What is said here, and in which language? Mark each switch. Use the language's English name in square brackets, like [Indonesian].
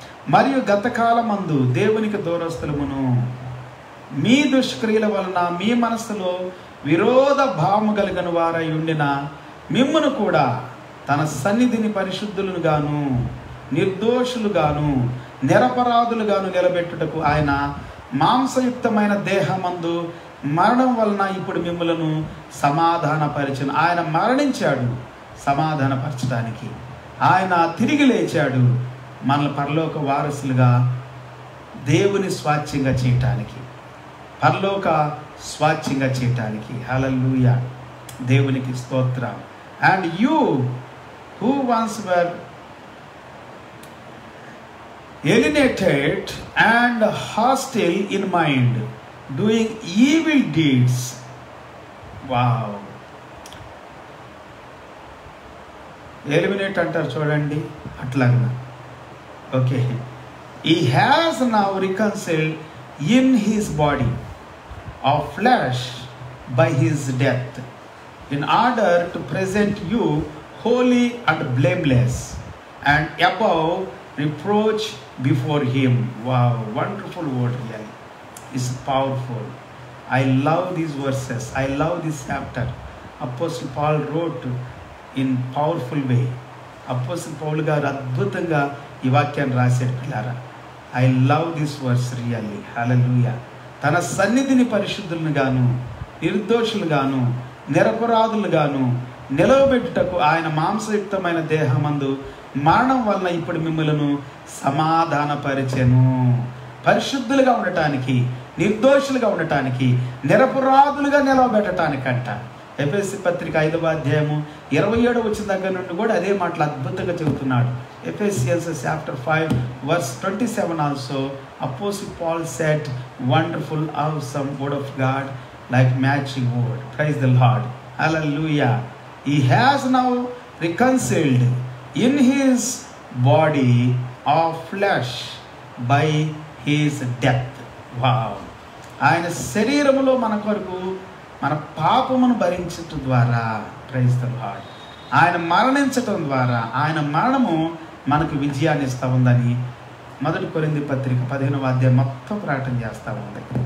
[Telugu] మరియు గతకాలమందు దేవునికి దూరస్తులమును మీ దుష్క్రియల వలన మీ మనస్సులో విరోధ భావము కలిగిన వారై ఉండిన మిమ్మును కూడా తన సన్నిధిని పరిశుద్ధులను గాను, నిర్దోషులుగాను, నిరపరాధులుగాను నిలబెట్టుటకు ఆయన మాంసయుక్తమైన దేహమందు మరణం వలన ఇప్పుడు మిమ్ములను సమాధానపరిచను. ఆయన మరణించాడు సమాధానపరచడానికి, ఆయన తిరిగి లేచాడు మనల్ని పరలోక వారసులుగా దేవుని స్వాచ్యంగా చేయటానికి, పరలోక స్వాచ్యంగా చేయటానికి. హల్లెలూయా, దేవునికి స్తోత్రం. [English] And you who once were alienated and hostile in mind, doing evil deeds. Wow. [Telugu] Eliminate అంటారు చూడండి, అట్లాగా. [English] Okay. He has now reconciled in his body of flesh by his death, in order to present you holy and blameless and above reproach before him. Wow, wonderful word, really. It's powerful. I love these verses. I love this chapter. Apostle Paul wrote in powerful way. [Telugu] Apostle Paul గారు అద్భుతంగా ఈ వాక్యాన్ని రాశాడు పిల్లారా. [English] I love this verse really. Hallelujah. [Telugu] తన సన్నిధిని పరిశుద్ధులను గాను, నిర్దోషులు గాను, నిరపరాధులు గాను నిలవబెట్టుటకు ఆయన మాంసయుక్తమైన దేహమందు మరణం వలన ఇప్పుడు మిమ్మలను సమాధానపరిచెను. పరిశుద్ధులుగా ఉండటానికి, నిర్దోషులుగా ఉండటానికి, నిరపరాధులుగా నిలవబెట్టడానికంట. ఎఫెసీ పత్రిక 5వ అధ్యాయము 27 వచ్చిన దగ్గర నుండి కూడా అదే మాటలు అద్భుతంగా చెబుతున్నాడు. [English] Ephesians chapter 5 verse 27 also Apostle Paul said wonderful awesome word of God like matching word. Praise the Lord. Hallelujah. He has now reconciled in his body of flesh by his death. Wow. [Telugu] ఆయన శరీరములో మన కొరకు మన పాపమును భరించటం ద్వారా, [English] praise the lord, [Telugu] ఆయన మరణించటం ద్వారా, ఆయన మరణము మనకు విజయాన్ని ఇస్తూ ఉందని 1 కొరింథీ పత్రిక 15వ అధ్యాయం మొత్తం ప్రకటన చేస్తూ ఉంది.